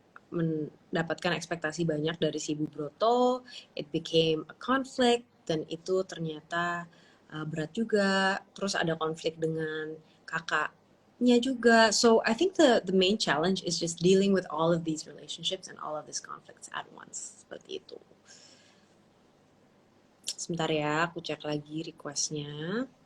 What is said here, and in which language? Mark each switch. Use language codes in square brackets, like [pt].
[id] mendapatkan ekspektasi banyak dari si Bu Broto, [en] it became a conflict, [id] dan itu ternyata berat juga. Terus ada konflik dengan kakaknya juga. [en] So I think the main challenge is just dealing with all of these relationships and all of these conflicts at once. [id] Seperti itu. Sebentar ya, aku cek lagi requestnya.